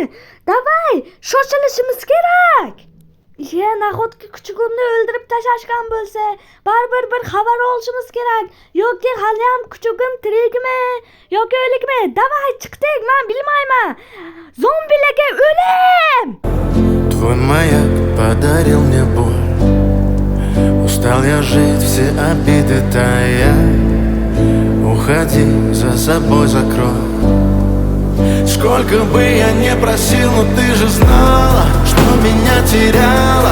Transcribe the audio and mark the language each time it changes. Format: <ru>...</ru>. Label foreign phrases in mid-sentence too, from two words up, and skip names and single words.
<uz>Davay, shoshilishimiz kerak. Nahotki kuchugimni o'ldirib tashlashgan bo'lsa, baribir bir xabar olishimiz kerak. Yoki hali ham kuchugim tirikmi yoki o'likmi? Davay, chiqdik, men bilmayman. Zombilarga o'lim!</uz> <ru>Твой маяк подарил мне боль. Устал я жить, все обиды тая. Уходи, за собой закрой. Сколько бы я не просил, но ты же знала, что меня теряла.</ru>